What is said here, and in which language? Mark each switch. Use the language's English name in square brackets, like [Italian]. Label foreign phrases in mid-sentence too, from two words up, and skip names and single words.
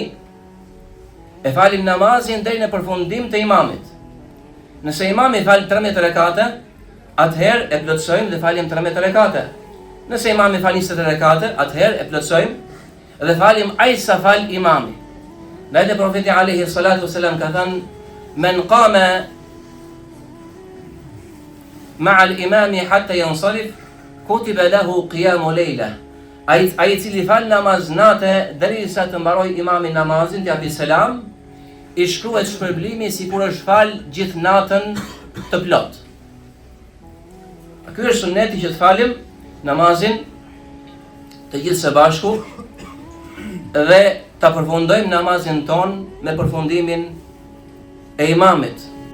[Albanian] E falim namazin deri në përfundim të imamit. Nëse imami fal 13 rekate, atëherë e plotësojmë dhe falim 13 rekate. Nëse imami fal 20 rekate, atëherë e plotësojmë dhe falim aq sa fal imami. Dhe edhe profeti [Arabic] عليه الصلاة والسلام [Albanian] ka thënë: [Arabic] "من قام مع الإمام حتى ينصرف كتب له قيام ليلة." [Albanian] Ai i cili fal namaz natë derisa të mbaroj imami namazin, të japi selam, i shkruhet shpërblimi sikur është fal gjithë natën të plot. Ky është sunneti që të falim namazin të gjithë së bashku dhe ta përfundojmë namazin ton me përfundimin e imamit.